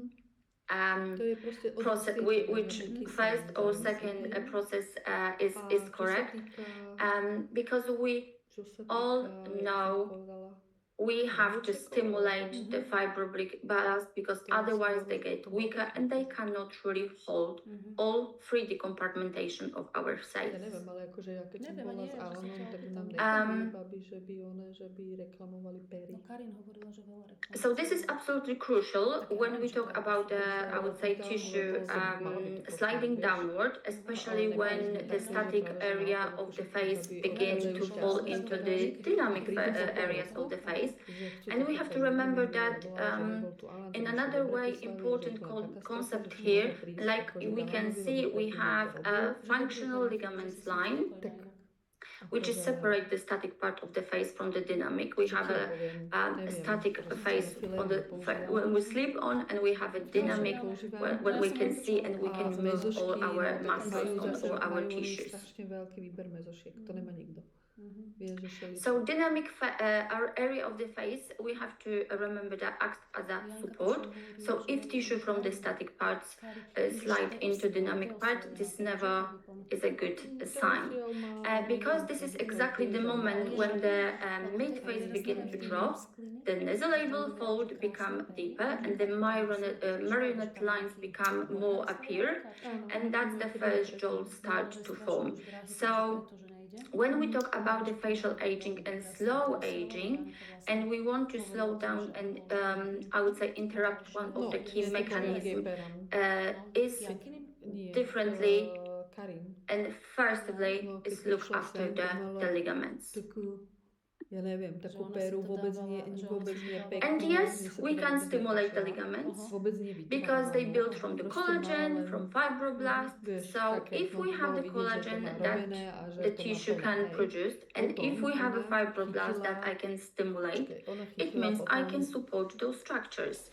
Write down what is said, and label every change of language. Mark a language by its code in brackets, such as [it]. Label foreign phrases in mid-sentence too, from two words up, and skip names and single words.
[en] process, which first or second process is correct, because we all know we have to stimulate the fibroblast because otherwise they get weaker and they cannot really hold all 3D compartmentation of our cells. [sk] Neviem, ale akože ja keď som Neviem, bola ani s ja, že sa Alanom, ťa tak opýtam. nám nechodili babi, že by reklamovali pery. No Karin hovorila, že veľa reklam. [en] So this is absolutely crucial when we talk about the, I would say, tissue sliding downward, especially when the static area of the face begins to fall into the dynamic areas of the face. And we have to remember that in another way important concept here, like we can see, we have a functional ligaments line, which is [sk] Akože, [en] separate the static part of the face from the dynamic. We [sk] čo [en] have [sk] ti ja a poviem, neviem, [en] static [sk] proste [en] face [sk] filler [en] on the [sk] nepoužívam. [en] when we sleep on, and we have a dynamic [sk] Nepoužívam. [en] when [sk] Ja [en] we [sk] som [en] can [sk] len [en] see [sk] počula. [en] and we [sk] A [en] can move all [sk] mezošky, [en] our [sk] no tak [en] muscles [sk] majú [en] on [sk] zase, [en] all our [sk] majú oni [en] tissues. [sk] strašne veľký výber mezošiek, to nemá nikto. Vieš, že šeličo. [en] So dynamic our area of the face, we have to remember that acts as a [sk] Janka [en] support. [sk] Košová hovorila, [en] So [sk] že [en] if tissue from the static parts slide into dynamic part, this never is a good sign. Because this is exactly the moment when the mid-face begin to drop, the nasolabial fold become deeper and the marionette lines become more appear, and that's the first jaw start to form. So when we talk about the facial aging and slow aging, and we want to slow down and I would say interrupt one of the key mechanisms is differently, and firstly is look after the ligaments. [sk] Ja neviem, takú péru vôbec nie peknú. [en] And yes, we can stimulate the ligaments because they build from the collagen, from fibroblasts. So if we have the collagen that the tissue can produce, and if we have a fibroblast that I can stimulate, it means I can support those structures.